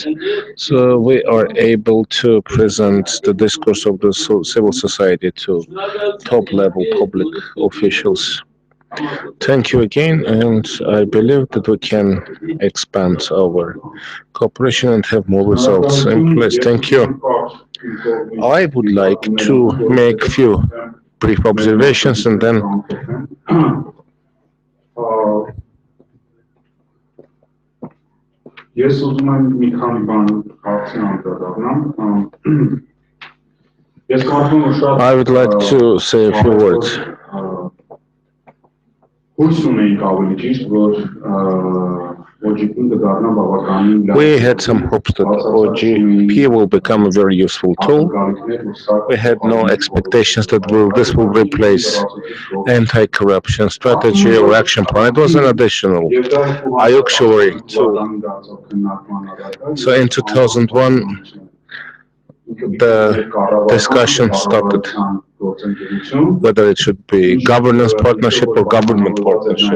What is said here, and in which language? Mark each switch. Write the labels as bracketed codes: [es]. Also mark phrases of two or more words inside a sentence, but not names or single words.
[en] So we are able to present the discourse of the civil society to top level public officials. Thank you again, and I believe that we can expand our cooperation and have more results in place. Thank you. I would like to make few brief observations and then [hy] Ես ուզում եմ մի քանի բան հարցին անդրադառնամ։ Ես կարծում եմ շատ [en] I would like to say a few words. [hy] հույս ունեինք ավելի ճիշտ, որ OGP-ն կդառնա բավականին լավ։ [en] We had some hopes that OGP will become a very useful tool. We had no expectations that this will replace anti-corruption strategy or action plan. It was an additional auxiliary tool. So in 2001, the discussion started whether it should be governance partnership or government partnership.